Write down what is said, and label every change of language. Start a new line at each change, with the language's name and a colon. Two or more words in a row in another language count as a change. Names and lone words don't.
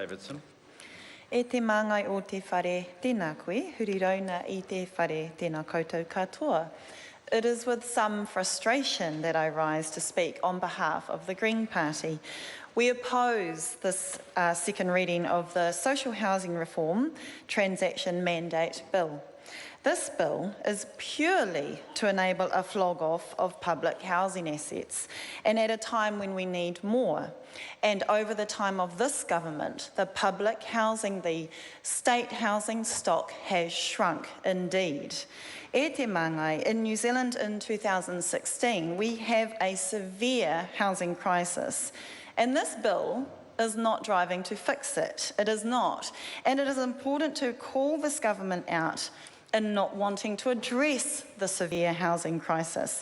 Māori: Davidson. E te māngai o te whare, tēnā koe, huri rauna I te whare, tēnā koutou katoa.
English: It is with some frustration that I rise to speak on behalf of the Green Party. We oppose this second reading of the Social Housing Reform Transaction Mandate Bill. This bill is purely to enable a flog-off of public housing assets, and at a time when we need more. And over the time of this government, the public housing, the state housing stock has shrunk indeed.
Māori: E te māngai,
English: in New Zealand in 2016, we have a severe housing crisis, and this bill is not driving to fix it. It is not. And it is important to call this government out in not wanting to address the severe housing crisis.